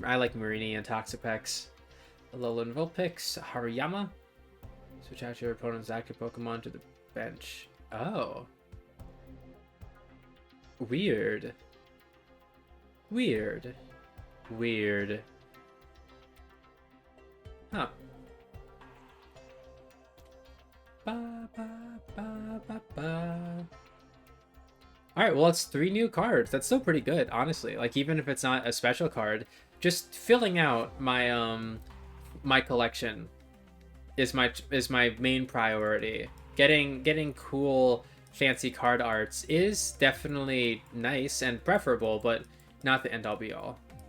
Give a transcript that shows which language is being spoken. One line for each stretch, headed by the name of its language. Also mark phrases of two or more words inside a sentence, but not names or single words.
English: I like Marini and Toxapex. Alolan Vulpix, Hariyama. Switch out your opponent's active Pokemon to the bench. Oh. Weird. Weird. Weird. Huh. Ba, ba, ba, ba, ba. Alright, well, it's 3 new cards. That's still pretty good, honestly. Like, even if it's not a special card, just filling out my, my collection is my main priority. Getting cool, fancy card arts is definitely nice and preferable, but not the end-all be-all.